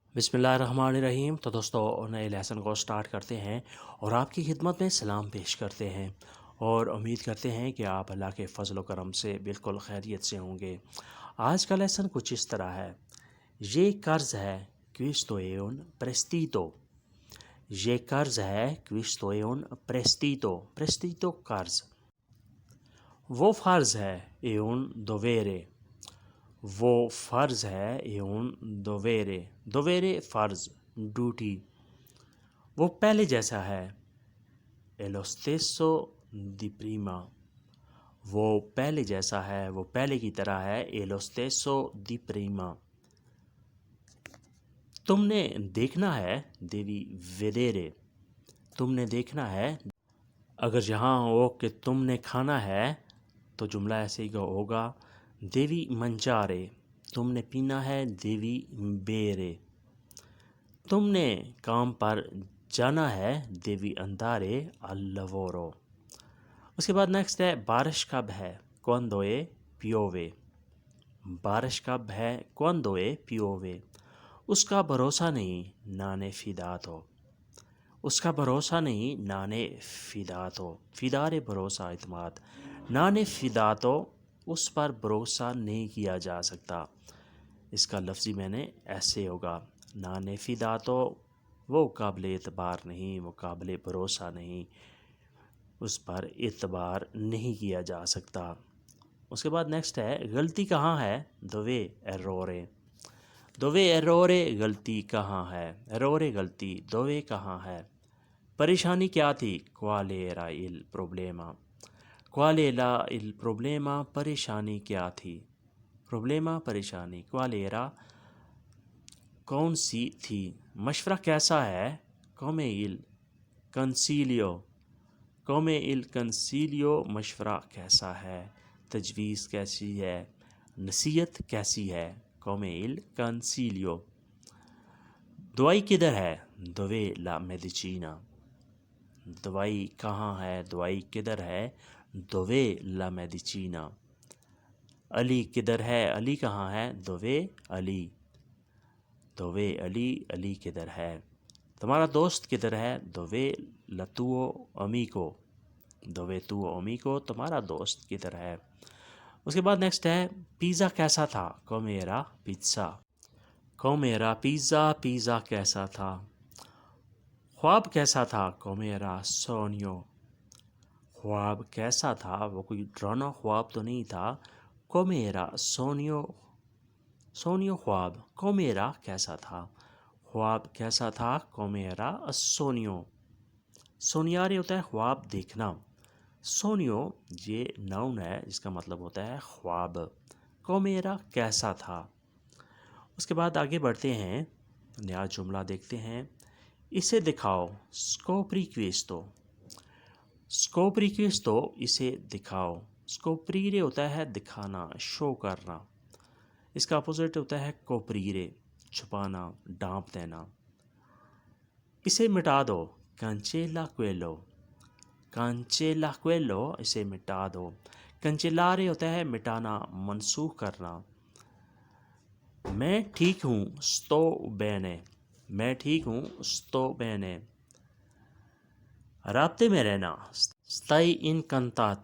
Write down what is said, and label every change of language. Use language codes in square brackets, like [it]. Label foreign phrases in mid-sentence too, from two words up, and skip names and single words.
[ar] بسم اللہ الرحمن الرحیم۔ [ur] تو دوستو نئے لیسن کو سٹارٹ کرتے ہیں اور آپ کی خدمت میں سلام پیش کرتے ہیں اور امید کرتے ہیں کہ آپ اللہ کے فضل و کرم سے بالکل خیریت سے ہوں گے۔ آج کا لیسن کچھ اس طرح ہے۔ یہ قرض ہے [it] questo è un prestito۔ [ur] یہ قرض ہے [it] questo è un prestito۔ [ur] prestito قرض۔ وہ فرض ہے [it] è un dovere۔ [ur] وہ فرض ہے [it] è un dovere۔ [ur] dovere فرض، ڈیوٹی۔ وہ پہلے جیسا ہے [it] è lo stesso di prima۔ [ur] وہ پہلے جیسا ہے، وہ پہلے کی طرح ہے [it] è lo stesso di prima۔ [ur] تم نے دیکھنا ہے [it] devi vedere۔ [ur] تم نے دیکھنا ہے۔ اگر یہاں ہو کہ تم نے کھانا ہے تو جملہ ایسے ہی ہوگا [it] devi mangiare۔ [ur] تم نے پینا ہے [it] devi bere۔ [ur] تم نے کام پر جانا ہے [it] devi andare al lavoro۔ [ur] اس کے بعد نیکسٹ ہے بارش کب ہے [it] quando è piove۔ [ur] بارش کب ہے [it] quando è piove۔ [ur] اس کا بھروسہ نہیں [it] non è fidato۔ [ur] اس کا بھروسہ نہیں [it] non è fidato۔ [ur] fidare بھروسہ، اعتماد۔ [it] non è fidato [ur] اس پر بھروسہ نہیں کیا جا سکتا۔ اس کا لفظی میں نے ایسے ہوگا [it] non è fidato [ur] وہ قابل اعتبار نہیں، وہ قابل بھروسہ نہیں، اس پر اعتبار نہیں کیا جا سکتا۔ اس کے بعد نیکسٹ ہے غلطی کہاں ہے [it] dove errore۔ dove errore [ur] غلطی کہاں ہے، errore غلطی، dove کہاں ہے۔ پریشانی کیا تھی [it] qual era il problema۔ qual era il problema [ur] پریشانی کیا تھی، [it] problema پریشانی، qual era [ur] کون سی تھی۔ مشورہ کیسا ہے [it] come il consiglio۔ come il consiglio [ur] مشورہ کیسا ہے، تجویز کیسی ہے، نصیحت کیسی ہے [it] come il consiglio۔ [ur] دوائی کدھر ہے [it] dove la medicina۔ [ur] دوائی کہاں ہے، دوائی کدھر ہے [it] dove la medicina۔ [ur] علی کدھر ہے، علی کہاں ہے dove علی۔ dove علی، علی کدھر ہے۔ تمہارا دوست کدھر ہے [it] dove la tuo amico۔ dove tuo amico [ur] تمہارا دوست کدھر ہے۔ اس کے بعد نیکسٹ ہے پیزا کیسا تھا [it] come era pizza۔ come era pizza [ur] پیزا کیسا تھا۔ خواب کیسا تھا [it] come era sogno۔ [ur] خواب کیسا تھا، وہ کوئی ڈرانا خواب تو نہیں تھا، [it] come era sogno۔ [ur] sogno خواب، [it] come era [ur] کیسا تھا، خواب کیسا تھا [it] come era sogno۔ [ur] sognare ہوتا ہے خواب دیکھنا، sogno یہ ناؤن ہے جس کا مطلب ہوتا ہے خواب۔ [it] come era [ur] کیسا تھا۔ اس کے بعد آگے بڑھتے ہیں، نیا جملہ دیکھتے ہیں۔ اسے دکھاؤ [it] scopri questo۔ scopri questo [ur] اسے دکھاؤ۔ scoprire ہوتا ہے دکھانا، شو کرنا، اس کا اپوزٹ ہوتا ہے coprire، چھپانا، ڈھانپ دینا۔ اسے مٹا دو [it] cancella quello۔ cancella quello [ur] اسے مٹا دو۔ cancellare ہوتا ہے مٹانا، منسوخ کرنا۔ میں ٹھیک ہوں [it] sto bene۔ [ur] میں ٹھیک ہوں [it] sto bene۔ [ur] رابطے میں رہنا [it] stai incantato۔